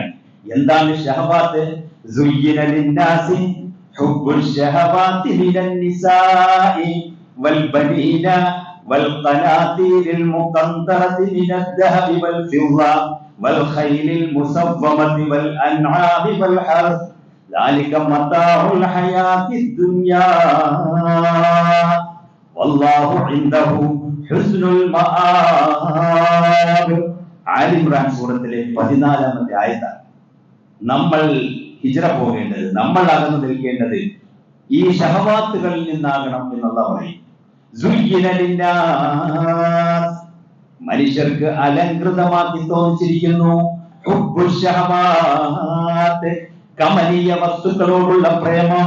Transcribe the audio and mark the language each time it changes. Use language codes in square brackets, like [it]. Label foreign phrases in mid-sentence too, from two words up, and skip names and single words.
[ml] എന്താണ് ഷഹവാത്ത്? [ar] زين للناس حب الشهوات من النساء والبنين والقناطير المقنطرة من الذهب والفضة والخيل المسومة والأنعام والحرث ذلك متاع الحياة الدنيا والله عنده حسن المآب. [ml] ആലി ഇംറാൻ സൂറത്തിലെ 14-ാമത്തെ ആയത്താണ്. നമ്മൾ ഹിജ്റ പോകേണ്ടത്, നമ്മൾ അകന്നു നിൽക്കേണ്ടത് ഈ ഷഹവാത്തുകളിൽ നിന്നാകണം എന്നുള്ള പറയും. മനുഷ്യർക്ക് അലങ്കൃതമാക്കി തോന്നിച്ചിരിക്കുന്നു [ar] حب الشهوات, [ml] കമനീയ വസ്തുക്കളോടുള്ള പ്രേമം.